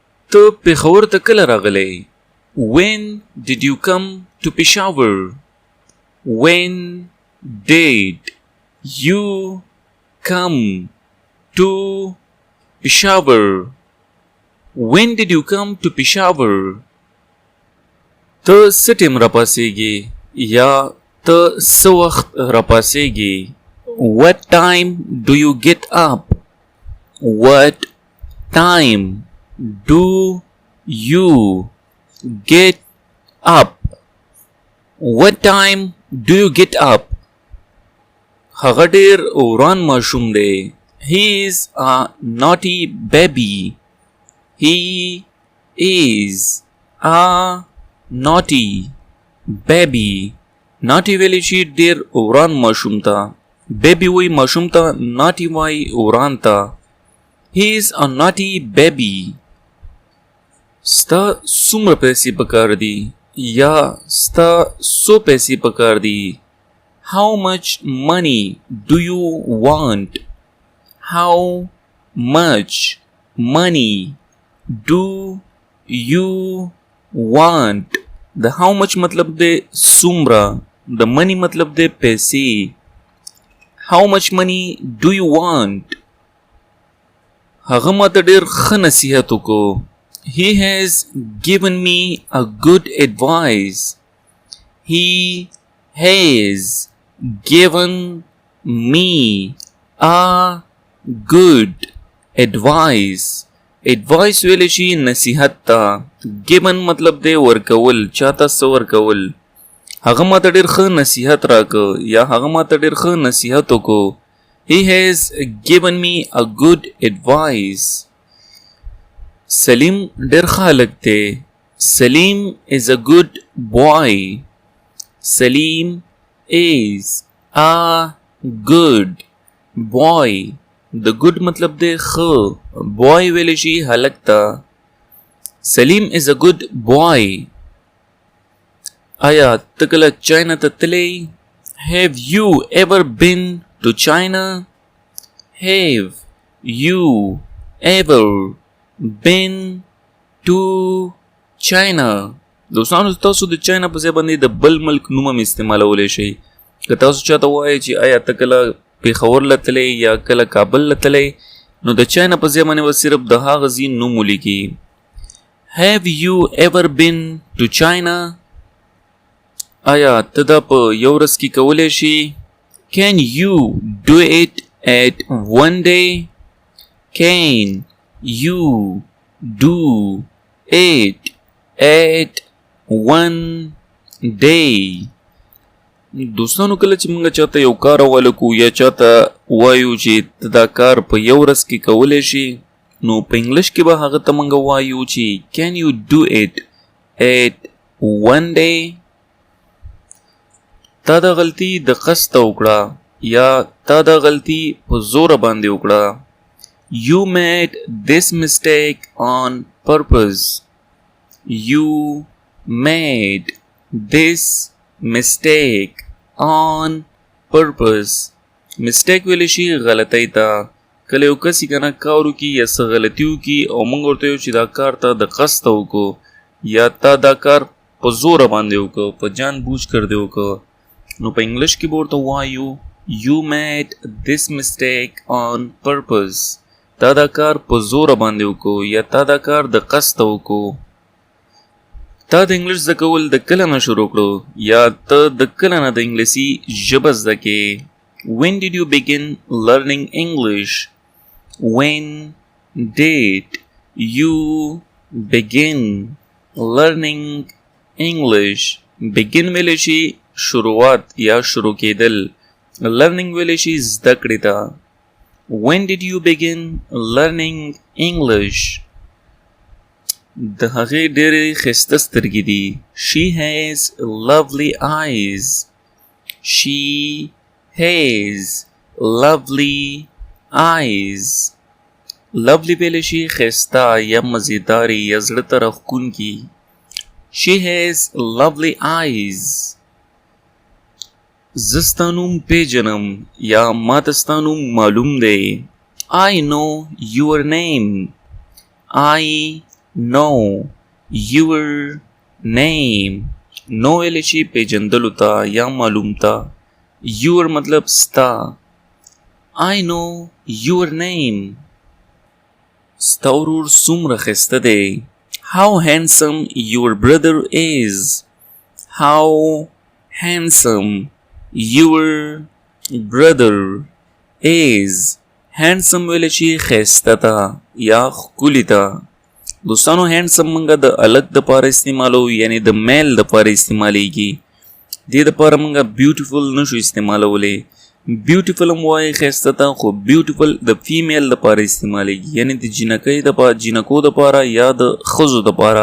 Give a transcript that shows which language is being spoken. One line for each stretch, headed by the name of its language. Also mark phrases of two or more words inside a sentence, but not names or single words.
Pashto: ته پېښور ته کله راغلی؟
English: When did you come to Peshawar? When did you come to Peshawar? When did you come to Peshawar?
Pashto: ته څه ټیم راپاسېږي یا ته څه وخت راپاسېږي؟
English: What time do you get up? What time do you get up? What time do you get up?
Pashto: هغه ډېر وران ماشوم دی.
English: He is a naughty baby. He is a naughty baby.
Pashto: naughty ویلی شي ډېر وران ماشوم ته. baby وی ماشوم ته، naughty وی وران ته.
English: He is a naughty baby.
Pashto: ستا څومره پیسې پکار دي یا ستا څو پیسې پکار دي؟
English: How much money do you want? How much money do you want?
Pashto: د
English: how much
Pashto: مطلب دی څومره، د money مطلب دی پیسې.
English: How much money do you want?
Pashto: هغه ماته ډېر ښه نصیحت وکړو.
English: He has given me a good advice. He has given me a good advice.
Pashto: advice ویلی شي نصیحت ته. given مطلب دی ورکول، چاته څه ورکول. هغه ماته ډېر ښه نصیحت راکړ یا هغه ماته ډېر ښه نصیحت وکړو.
English: He has given me a good advice.
Pashto: سلیم ډېر ښه هلک دی. سلیم
English: is a good boy. سلیم is a good boy.
Pashto: د good مطلب دی ښه. boy ویلی شي هلک ته.
English: سلیم is a good boy.
Pashto: آیا ته کله چاینا ته تللی؟
English: Have you ever been to China? Have you ever been to China?
Pashto: دوستانو تاسو د چاینا په ځای باندې د بل ملک نوم هم استعمالولی شئ. که تاسو چاته وایئ چې آیا ته کله پېښور له تللی یا کله کابل له تللی، نو د چاینا په ځای باندې به صرف د هغه ځای نوم ولیکي.
English: Have you ever been to China?
Pashto: آیا ته دا په یو ورځ کې کولی شي؟
English: Can you do it at one day? Can you do it at one day?
Pashto: دوستانو کله چې موږ چاته یو کار حواله کوو یا چاته وایو چې ته دا کار په یو ورځ کې کولی شي، نو په انګلیش کې به هغه ته موږ وایو چې
English: Can you do it at one day?
Pashto: تا دا غلطي د قصده وکړه یا تا دا غلطي په زوره باندې وکړه.
English: You made this mistake on purpose. You made this mistake on purpose.
Pashto: mistake ویلی شي غلطی ته. کله یو کس کنه کار وکړي یا څه غلطي وکړي او موږ ورته وایو چې دا کار ته د قصده وکړو یا تا دا کار په زوره باندې وکړو، په
Urdu: جان بوجھ کر
Pashto: دې وکړو، نو په انګلیش کې به ورته وایو
English: You made this mistake on purpose.
Pashto: تا دا کار په زوره باندې وکړو یا تا دا کار د قصده وکړو. تا د انګلیش زده کول د کله نه شروع کړو یا ته د کله نه د انګلیسي ژبه زده کې؟
English: When did you begin learning English? When did you begin learning English?
Pashto: begin ویلی شي شروعات یا شروع کېدل. learning ویلی شي زده کړې ته.
English: When did you begin learning English?
Pashto: د هغې ډېرې ښایسته سترګې دي.
English: She has lovely eyes. She has lovely eyes.
Pashto: lovely ویلی شي ښایسته یا مزیدارې یا زړه ته راښکونکي.
English: She has lovely eyes.
Pashto: زه ستا نوم پیژنم یا ماته ستا نوم معلوم دی.
English: I know your name. I know your name.
Pashto: know ویلی شي پیجندلو ته یا معلوم ته. your مطلب ستا.
English: I know your name.
Pashto: ستا ورور څومره ښایسته دی.
English: How handsome your brother is. How handsome your brother is.
Pashto: handsome ویلی شي ښایسته ته یا ښکلي ته. دوستانو handsome منګه د الګ د پاره استعمالو یعنی د میل د پاره استعمالیږي. دې د پاره منګه بیوټیفل نشو استعمالولی. بیوټیفل هم وایي ښایسته ته خو بیوټیفل د فیمیل د پاره استعمالیږي یعنی د جنکۍ د پاره جنکو د پاره یا د ښځو د پاره.